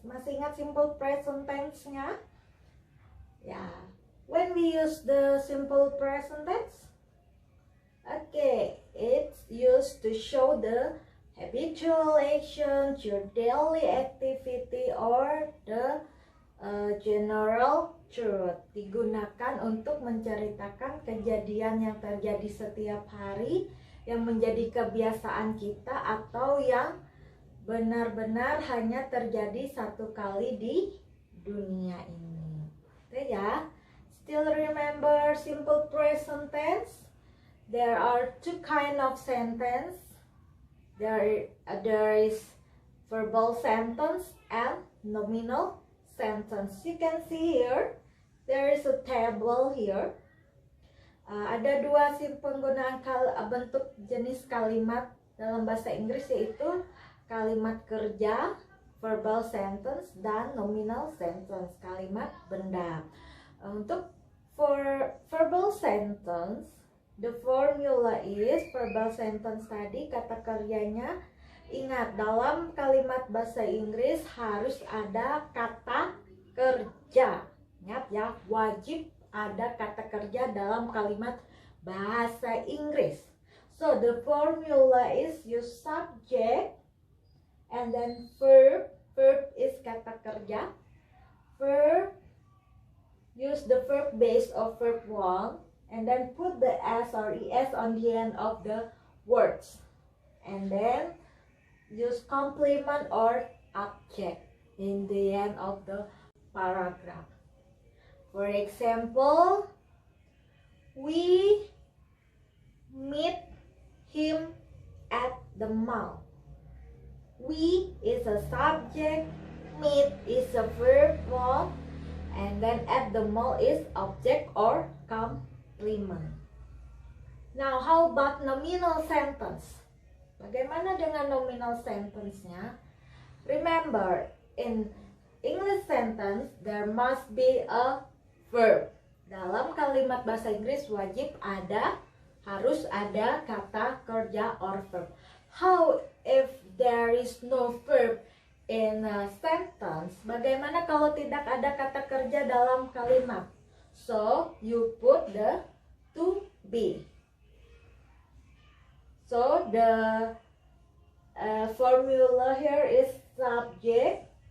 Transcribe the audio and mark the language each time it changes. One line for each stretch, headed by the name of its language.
Indonesian: Masih ingat simple present tense-nya? Yeah.
English: When we use the simple present tense? Okay, it's used to show the habitual action, your daily activity, or the general truth.
Indonesian: Digunakan untuk menceritakan kejadian yang terjadi setiap hari, yang menjadi kebiasaan kita, atau yang benar-benar hanya terjadi satu kali di dunia ini. Oke ya.
English: Still remember simple present tense? There are two kind of sentence. There is verbal sentence and nominal sentence. You can see here, there is a table here.
Indonesian: Ada dua penggunaan bentuk jenis kalimat dalam bahasa Inggris, yaitu kalimat kerja, verbal sentence, dan nominal sentence, kalimat benda. Untuk
English: verbal sentence, the formula is verbal sentence
Indonesian: tadi, kata kerjanya. Ingat, dalam kalimat bahasa Inggris harus ada kata kerja. Ingat ya, wajib ada kata kerja dalam kalimat bahasa Inggris.
English: So the formula is use subject and then verb. Verb is
Indonesian: kata kerja.
English: Verb, use the verb base of verb 1 and then put the s or es on the end of the words. And then use complement or object in the end of the paragraph. For example, we meet him at the mall. We is a subject, meet is a verb 1, and then at the mall is object or complement. Now, how about nominal sentence?
Indonesian: Bagaimana dengan nominal sentence-nya?
English: Remember, in English sentence, there must be a verb.
Indonesian: Dalam kalimat bahasa Inggris wajib harus ada kata kerja
English: or verb. How if there is no verb in a sentence?
Indonesian: Bagaimana kalau tidak ada kata kerja dalam kalimat?
English: So, you put the to be. So, the formula here is subject.